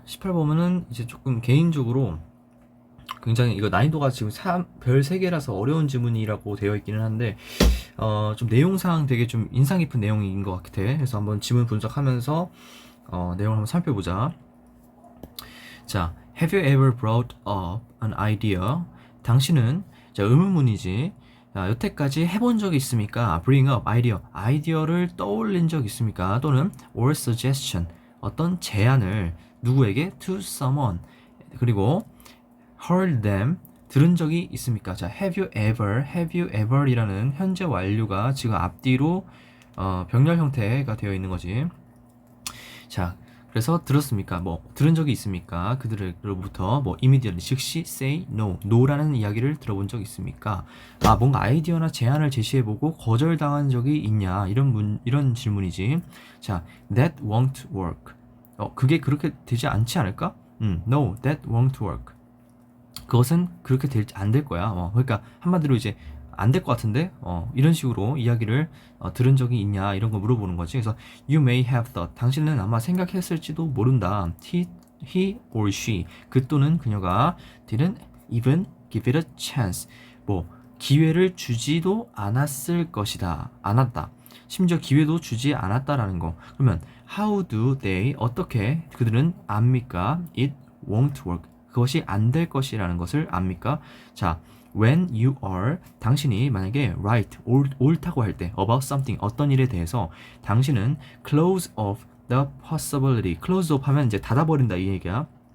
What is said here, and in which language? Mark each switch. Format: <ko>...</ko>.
<ko>18번은 이제 조금 개인적으로 굉장히 이거 난이도가 지금 별 3개라서 어려운 지문이라고 되어 있기는 한데, 좀 내용상 되게 좀 인상 깊은 내용인 것 같아. 그래서 한번 지문 분석하면서, 내용을 한번 살펴보자.</ko> <en>자, have you ever brought up an idea?</en> <ko>당신은, 자, 의문문이지. 자, 여태까지 해본 적이 있습니까? bring up, 아이디어를 떠올린 적 있습니까? 또는</ko> <en>or suggestion,</en> <ko>어떤 제안을 누구에게?</ko> <en>to someone.</en> <ko>그리고</ko> <en>heard them,</en> <ko>들은 적이 있습니까? 자,</ko> <en>have you ever</en> <ko>이라는 현재 완료가 지금 앞뒤로 병렬 형태가 되어 있는 거지. 자, 그래서 들었습니까? 뭐 들은 적이 있습니까? 그들로부터 뭐 immediately 즉시</ko> <en>say no,</en> <ko>no라는 이야기를 들어본 적 있습니까? 아, 뭔가 아이디어나 제안을 제시해보고 거절당한 적이 있냐? 이런 질문이지. 자,</ko> <en>that won't work.</en> <ko>그게 그렇게 되지 않지 않을까?</ko> <en>No, that won't work.</en> <ko>그것은 그렇게 안 될 거야. 그러니까 한마디로 이제 안 될 것 같은데, 이런 식으로 이야기를 들은 적이 있냐 이런 거 물어보는 거지. 그래서</ko> <en>you may have thought,</en> <ko>당신은 아마 생각했을지도 모른다.</ko> <en>he or she, 그 또는 그녀가 didn't even give it a chance,</en> <ko>뭐 기회를 주지도 않았을 것이다. 않았다. 심지어 기회도 주지 않았다라는 거. 그러면</ko> <en>how do they,</en> <ko>어떻게 그들은 압니까?</ko> <en>it won't work,</en> <ko>그것이 안 될 것이라는 것을 압니까? 자,</ko> <en>when you are,</en> <ko>당신이 만약에 right, 옳다고 할 때, about something, 어떤 일에 대해서 당신은</ko> <en>close off the possibility,</en> <ko>close off 하면 이제 닫아버린다 이 얘기야.</ko>